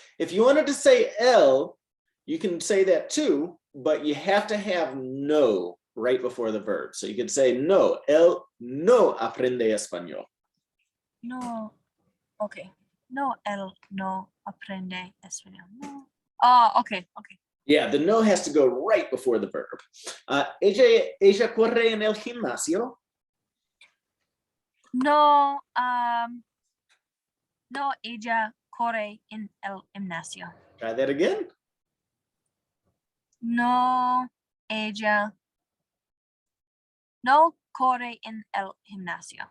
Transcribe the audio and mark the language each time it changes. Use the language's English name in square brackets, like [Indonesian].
[English] If you wanted to say él, you can say that too, but you have to have no right before the verb. So you could say [Spanish] no, él no aprende español. No, okay. No, él no aprende español. No. Okay. [English] Yeah, the no has to go right before the verb. [Spanish] Ella corre en el gimnasio. No, no, ella corre en el gimnasio. [English] Try that again. [Spanish] No, ella no corre en el gimnasio.